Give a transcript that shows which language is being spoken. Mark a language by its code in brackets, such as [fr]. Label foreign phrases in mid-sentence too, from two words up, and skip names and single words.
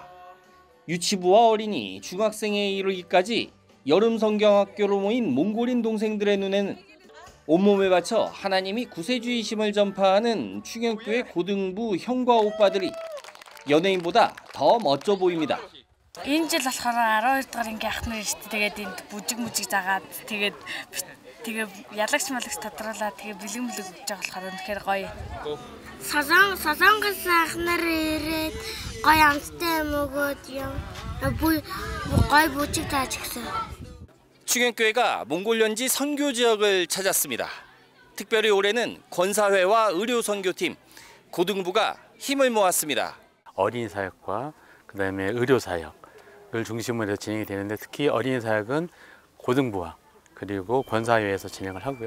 [ko] 유치부와 어린이, 중학생에 이르기까지 여름 성경학교로 모인 몽골인 동생들의 눈에는 온몸을 바쳐 하나님이 구세주이심을 전파하는 충영교회 고등부 형과 오빠들이 연예인보다 더 멋져 보입니다. [mn] Энэ жил болохоор 12 дугаар ангийн ах нар шүү дээ. Тэгээд энд бүжиг заагаад тэгээд ялагч малагч тодруулаад тэгээд бэлэг өгч байгаа болохоор үнэхээр гоё. Солонгос ах нар ирээд гоё амттай мөгөөд юм. гоё бүжиг зааж гисэн. [ko] 충영교회가 몽골 현지 선교 지역을 찾았습니다. 특별히 올해는 권사회와 의료 선교팀, 고등부가 힘을 모았습니다. 어린이 사역과 그다음에 의료 사역을 중심으로 해서 진행이 되는데 특히 어린이 사역은 고등부와 그리고 권사회에서 진행을 하고요.